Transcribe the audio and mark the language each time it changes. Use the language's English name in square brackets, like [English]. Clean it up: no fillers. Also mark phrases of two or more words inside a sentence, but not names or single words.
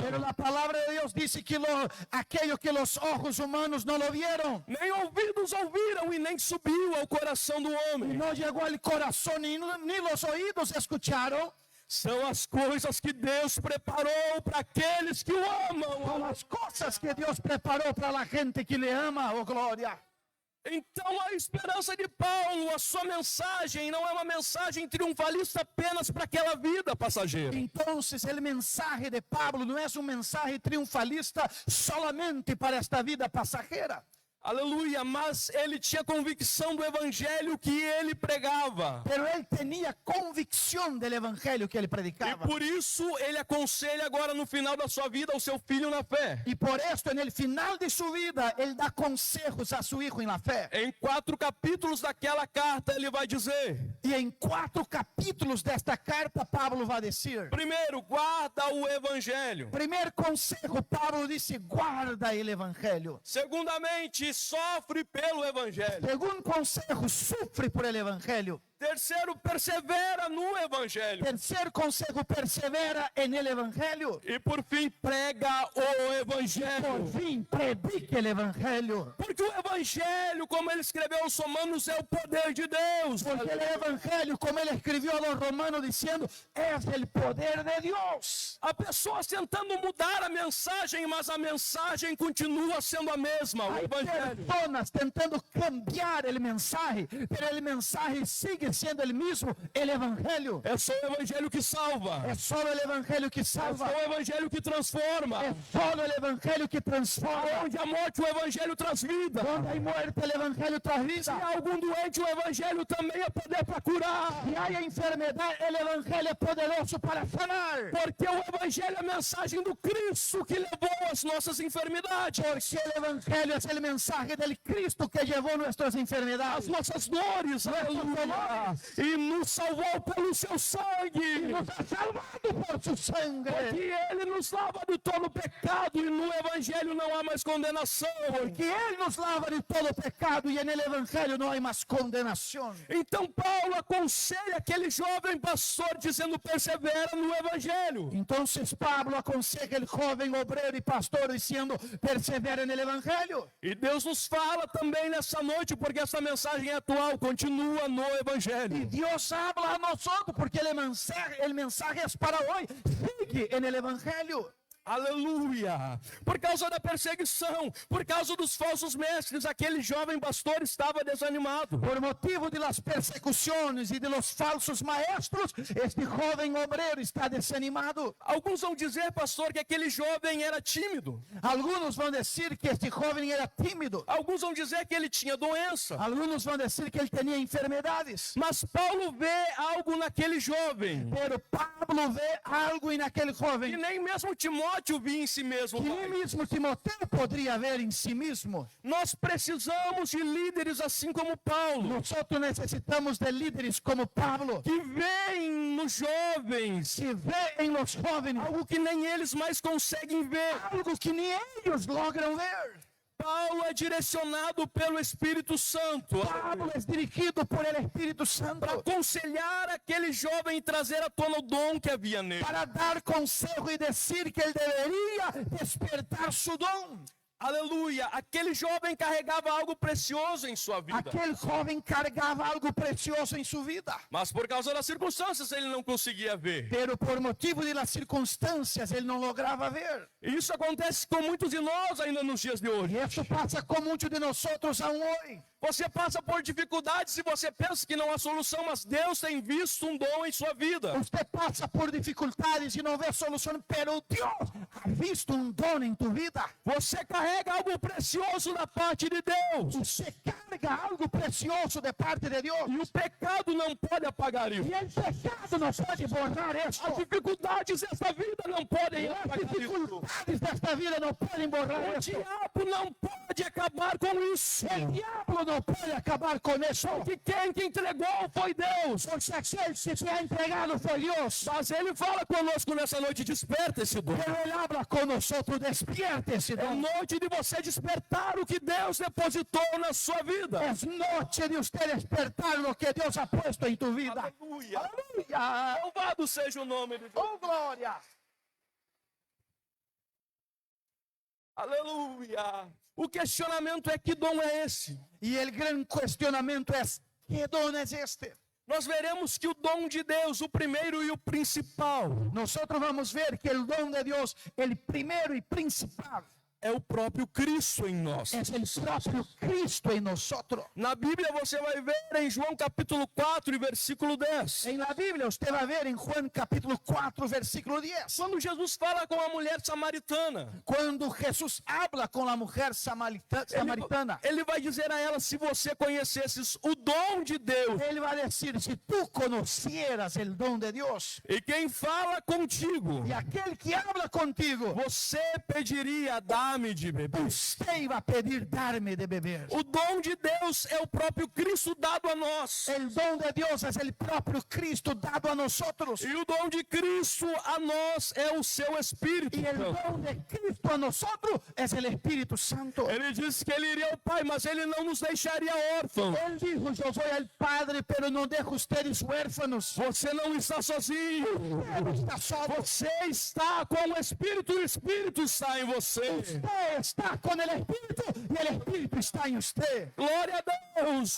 [Spanish] Pero la palabra de Dios dice que aquello que los ojos humanos no lo vieron, [Portuguese] nem ouvidos ouviram e nem subiu ao coração do [Spanish] y [Portuguese] homem, [Spanish] no llegó al corazón ni los oídos escucharon, [Portuguese] são as coisas que Deus preparou para aqueles que o [Spanish] son [Portuguese] amam. [Spanish] las cosas que Dios preparó para la gente que le ama, oh gloria. [Portuguese] Então a esperança de Paulo, a sua mensagem, não é uma mensagem triunfalista apenas para aquela vida passageira. [Spanish] Entonces el mensaje de Pablo no es un mensaje triunfalista solamente para esta vida pasajera. [Portuguese] Aleluia, mas ele tinha convicção do evangelho que ele pregava. [Spanish] Pero él tenía convicción del evangelio que él [Portuguese] E [Spanish] predicaba. [Portuguese] por isso ele aconselha agora no final da sua vida ao seu filho na fé. [Spanish] Y por esto en el final de su vida, él da consejos a su hijo en la fe. [Portuguese] Em 4 capítulos daquela carta ele vai dizer: [Spanish] Y en 4 capítulos de esta carta, Pablo va a decir, [Portuguese] primeiro, guarda o evangelho. [Spanish] primer consejo, Pablo dice, guarda el evangelio. [Portuguese] Segundamente, sofre pelo evangelho. [Spanish] Segundo consejo, sufre por el evangelio. [Portuguese] Terceiro, persevera no evangelho. [Spanish] Tercer consejo, persevera en el evangelio. [Portuguese] E por fim, prega o [Spanish] Por [Portuguese] evangelho. [Spanish] fin, predique el evangelio. [Portuguese] Porque o evangelho, como ele escreveu aos Romanos, é o poder de Deus. [Spanish] Porque el evangelio, como él escribió a los romanos diciendo, es el poder de Dios. [Portuguese] Há pessoas tentando mudar a mensagem, mas a mensagem continua sendo a mesma, o [Spanish] Hay [Portuguese] evangelho. [Spanish] personas tentando cambiar el mensaje, pero el mensaje sigue siendo el mismo, el evangelio. [Portuguese] É só o evangelho que salva. [Spanish] Es solo el evangelio que [Portuguese] É só [Spanish] salva. [Portuguese] o evangelho que transforma. [Spanish] Es solo el evangelio que transforma. [Portuguese] Onde a morte, o evangelho traz vida. [Spanish] Donde hay muerte, el evangelio tras [Portuguese] Se [Spanish] vida. [Portuguese] há algum doente, o evangelho também é poder para curar. [Spanish] Si hay enfermedad, el evangelio es poderoso para sanar. [Portuguese] Porque o evangelho é a mensagem do Cristo que levou as nossas enfermidades, [Spanish] Porque el evangelio es el mensaje del Cristo que llevó nuestras [Portuguese] as [Spanish] enfermedades. [Portuguese] nossas dores, aleluia, e nos salvou pelo seu sangue. [Spanish] Nos ha salvado por su sangre. [Portuguese] Que ele nos lava de todo pecado e no evangelho não há mais condenação. [Spanish] Que Él nos lava de todo pecado y en el evangelio no hay más condenación. [Portuguese] Então Paulo aconselha aquele jovem pastor dizendo: persevera no evangelho. [Spanish] Entonces Pablo aconseja el joven obrero y pastor diciendo, persevera en el evangelio. [Portuguese] E Deus nos fala também nessa noite, porque essa mensagem é atual, continua no [Spanish] Y [Portuguese] evangelho. [Spanish] Dios habla a nosotros porque el mensaje es para hoy. Sigue en el evangelio. [Portuguese] Aleluia! Por causa da perseguição, por causa dos falsos mestres, aquele jovem pastor estava desanimado. [Spanish] Por motivo de las persecuciones y de los falsos maestros, este joven obrero está desanimado. [Portuguese] Alguns vão dizer, pastor, que aquele jovem era tímido. [Spanish] Algunos van a decir que este joven era tímido. [Portuguese] Alguns vão dizer que ele tinha doença. [Spanish] Algunos van a decir que él tenía enfermedades. [Portuguese] Mas Paulo vê algo naquele jovem [Spanish] Pero Pablo ve algo en aquel [Portuguese] que [Spanish] joven [Portuguese] nem mesmo Timóteo via em si mesmo. [Spanish] que ni mismo Timoteo podría ver en sí mismo. [Portuguese] Nós precisamos de líderes assim como Paulo, [Spanish] Nosotros necesitamos de líderes como Pablo, [Portuguese] que veem nos jovens [Spanish] que ve en los jóvenes [Portuguese] algo que nem eles mais conseguem ver. [Spanish] algo que ni ellos logran ver. [Portuguese] Paulo é direcionado pelo Espírito Santo [Spanish] Pablo es dirigido por el Espíritu Santo [Portuguese] para aconselhar aquele jovem e trazer à tona o dom que havia nele. [Spanish] para dar consejo y decir que él debería despertar su don. [Portuguese] Aleluia! Aquele jovem carregava algo precioso em sua vida. [Spanish] Aquel joven cargaba algo precioso en su vida, [Portuguese] Mas por causa das circunstâncias ele não conseguia ver. [Spanish] pero por motivo de las circunstancias él no lograba ver. [Portuguese] E isso acontece com muitos de nós ainda nos dias de hoje. [Spanish] Y eso pasa con muchos de nosotros aún hoy. [Portuguese] Você passa por dificuldades e você pensa que não há solução, mas Deus tem visto um dom em sua vida. [Spanish] Usted pasa por dificultades y no ve solución, pero Dios ha visto un don en tu vida. [Portuguese] Você carrega algo precioso da parte de Deus. [Spanish] Usted carga algo precioso de parte de Dios. [Portuguese] E o pecado não pode apagar isso. [Spanish] Y el pecado no puede borrar [Portuguese] As [Spanish] esto. [Portuguese] dificuldades desta vida não podem [Spanish] Las [Portuguese] apagar isso. [Spanish] dificultades de esta vida no pueden borrar [Portuguese] O [Spanish] esto. [Portuguese] diabo não pode acabar com isso. [Spanish] El diablo no puede acabar con eso. [Portuguese] Que quem que entregou foi Deus. [Spanish] Porque aquel que se ha entregado fue Dios. [Portuguese] Mas ele fala conosco nessa noite: desperta esse dom. [Spanish] Pero Él habla con nosotros, despierte ese [Portuguese] É [Spanish] don. [Portuguese] noite de você despertar o que Deus depositou na sua vida. [Spanish] Es noche de usted despertar lo que Dios ha puesto en tu vida. [Portuguese] Aleluia. [Spanish] Aleluya. [Portuguese] Louvado seja o nome de Deus. [Spanish] Oh, gloria. [Portuguese] Aleluia. O questionamento é: que dom é esse? [Spanish] Y el gran cuestionamiento es, ¿qué don es este? [Portuguese] Nós veremos que o dom de Deus, o primeiro e o principal, [Spanish] Nosotros vamos a ver que el don de Dios, el primero y principal, [Portuguese] é o próprio Cristo em nós. [Spanish] es el propio Cristo en nosotros. [Portuguese] Na Bíblia você vai ver em João capítulo 4 e versículo 10. [Spanish] En la Biblia usted va a ver en Juan capítulo 4, versículo 10. [Portuguese] Quando Jesus fala com a mulher samaritana, [Spanish] Cuando Jesús habla con la mujer samaritana, [Portuguese] ele vai dizer a ela, se você conhecesses o dom de Deus, [Spanish] él va a decir, si tú conocieras el don de Dios, [Portuguese] e quem fala contigo, [Spanish] y aquel que habla contigo, [Portuguese] você pediria, dá-me de beber. [Spanish] usted iba a pedir darme de beber. [Portuguese] O dom de Deus é o próprio Cristo dado a nós. [Spanish] El don de Dios es el propio Cristo dado a nosotros. [Portuguese] E o dom de Cristo a nós é o seu Espírito [Spanish] Y el [Portuguese] Santo. [Spanish] don de Cristo a nosotros es el Espíritu Santo. [Portuguese] Ele disse que ele iria ao Pai, mas ele não nos deixaria órfãos. [Spanish] Él dijo, yo soy el Padre, pero no dejo ustedes huérfanos. [Portuguese] Você não está sozinho. [Spanish] Usted no está solo. [Portuguese] Você está com o Espírito e o Espírito está em você. [Spanish] Usted está con el Espíritu y el Espíritu está en usted. [Portuguese] Glória a Deus.